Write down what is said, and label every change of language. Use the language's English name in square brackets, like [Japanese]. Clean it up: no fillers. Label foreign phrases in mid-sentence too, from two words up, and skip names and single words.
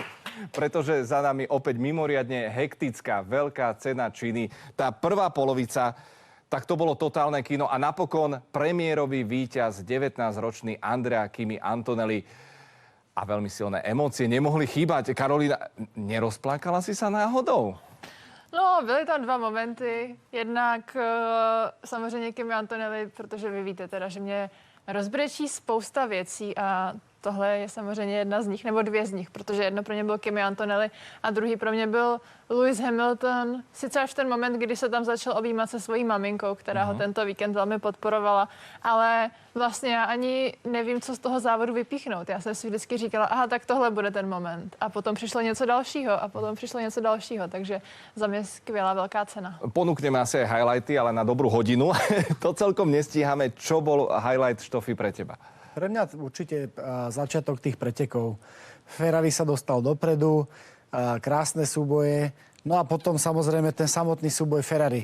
[Slovak] Pretože za nami opäť mimoriadne hektická veľká cena Číny. Tá prvá polovica, tak to bolo totálne kino a napokon premiérový víťaz 19-ročný Andrea Kimi Antonelli. A veľmi silné emócie nemohli chýbať. Karolína, nerozplakala si sa náhodou? [Czech] No, byly tam dva momenty. Jednak samozřejmě Kimi Antonelli, protože vy víte teda, že mě rozbrečí spousta věcí a tohle je samozřejmě jedna z nich, nebo dvě z nich, protože jedno pro ně byl Kimi Antonelli a druhý pro mě byl Lewis Hamilton. Sice až v ten moment, kdy se tam začal objímat se svojí maminkou, která ho tento víkend velmi podporovala, ale vlastně já ani nevím, co z toho závodu vypíchnout. Já jsem si vždycky říkala, aha, tak tohle bude ten moment. A potom přišlo něco dalšího a potom přišlo něco dalšího, takže za mě skvělá velká cena. [Slovak] Ponúkneme asi aj highlighty, ale na dobrú hodinu. To celkom nestíhame. Čo bol highlight Štofy pre teba? Pre mňa určite začiatok tých pretekov. Ferrari sa dostal dopredu, krásne súboje, no a potom samozrejme ten samotný súboj Ferrari.